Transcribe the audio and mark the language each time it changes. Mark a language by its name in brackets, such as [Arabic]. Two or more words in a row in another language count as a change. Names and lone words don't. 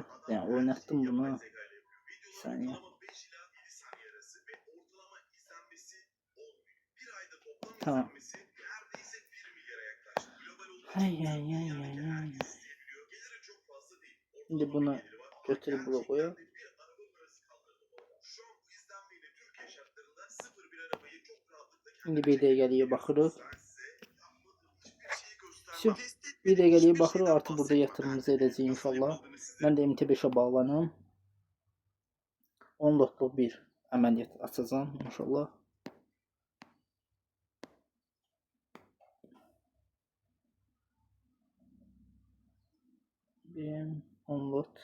[Turkish] Yani oynattım bunu. Bir saniye. Tamam. Hay. Şimdi bunu götürüp buraya koyalım. [Azerbaijani] Şimdi bir dəqiqəliyə baxırıq. Bir dəqiqəliyə baxırıq, artıq burada yatırımımızı edəcəyik inşallah. Mən də MT5'ə bağlanım. 10 lotluq bir əməliyyat açacağım inşallah. Bir 10 lot.